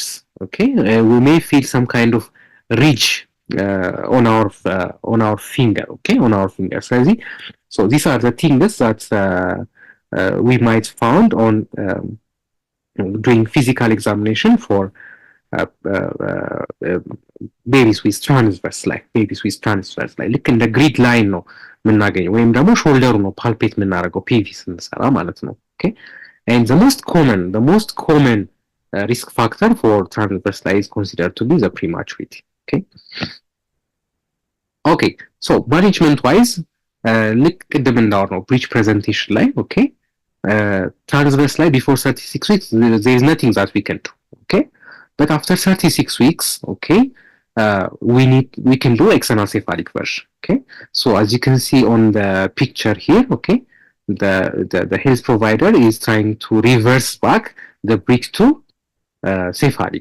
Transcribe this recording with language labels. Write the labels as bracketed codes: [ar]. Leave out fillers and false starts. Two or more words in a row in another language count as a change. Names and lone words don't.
[en] Okay, we may feel some kind of ridge on our finger. Okay, on our finger. So these are the things that we might found on doing physical examination for babies with transverse line. [am] ልክ እንደ ግሪድ ላይን ነው የምናገኘው ወይም ደግሞ ሾልደሩ ነው ፓልፔት የምናደርገው ፒቪ ስንሰራ ማለት ነው። [en] Okay, and the most common risk factor for transverse line is considered to be the prematurity. Okay, so management wise, [am] ልክ ቅድም እንዳወራነው [en] breech presentation ላይ okay, transverse line before 36 weeks there is nothing that we can do. Okay, but after 36 weeks, okay, we can do external cephalic version. Okay, so as you can see on the picture here, okay, the health provider is trying to reverse back the breech to cephalic.